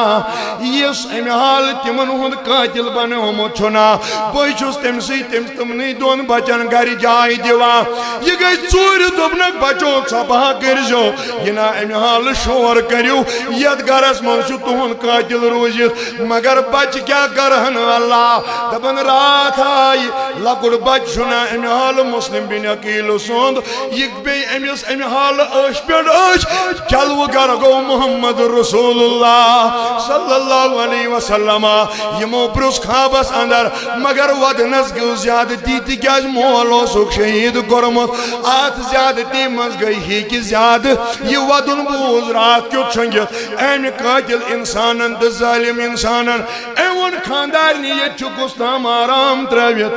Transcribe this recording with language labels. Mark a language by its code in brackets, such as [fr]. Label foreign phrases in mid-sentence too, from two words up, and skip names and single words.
[ks] یُس امہِ حالہٕ تِمن ہُنٛد قٲتِل بنیومُت چھُنا بہٕ چھُس تٔمسٕے تِمنٕے 2 بچن گرِ جاے دِوان یہِ گٔے ژوٗرِ دوٚپنکھ بچو ژۄپہا کٔرزیو یہِ نا امہِ حالہٕ شور کٔرِو یتھ گرس منٛز چھُ تُہُنٛد قٲتِل روٗزِتھ مگر بچہِ کیٛاہ کرہن اللہ دپان راتھ آیہِ لۄکُٹ بچہِ چھُنا امہِ حالہٕ مسلم بن عقیل سُنٛد یہِ بیٚیہِ أمِس امہِ حالہٕ أچھ پٮ۪ٹھ أچھ جلوٕ گرٕ گوٚو [ar] محمد رسول اللہ صلی اللہ علیہ وسلم [ks] یِمو پرُژھ خوابس اندر مگر ودنس گوٚو زیادتی تِکیٛازِ مول اوسُکھ شہید کوٚرمُت اتھ زیادتی منٛز گٔے ہیٚکہِ زیادٕ یہِ ودُن بوٗز راتھ کیُتھ شۄنٛگِتھ امہِ قٲتِل انسانن تہٕ ظٲلِم انسانن أمۍ ووٚن خانٛدارنہِ ییٚتہِ چھُ کُس تام آرام ترٲوِتھ